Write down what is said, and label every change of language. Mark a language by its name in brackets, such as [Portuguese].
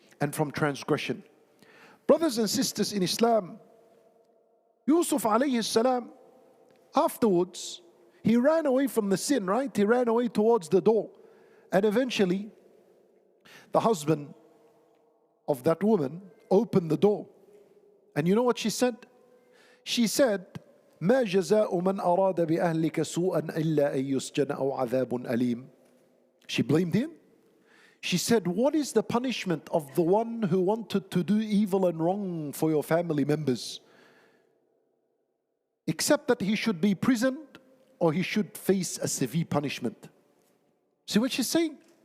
[English] and from transgression. Brothers and sisters in Islam, Yusuf alayhi salam, afterwards, he ran away from the sin, right? He ran away towards the door. And eventually, the husband of that woman opened the door. And you know what she said? She said, [Arabic] ما جزاء من أراد بأهلك سوءا إلا أن يسجن أو عذاب أليم. [English] She blamed him. She said, what is the punishment of the one who wanted to do evil and wrong for your family members? Except that he should be imprisoned or he should face a severe punishment. See what she's saying?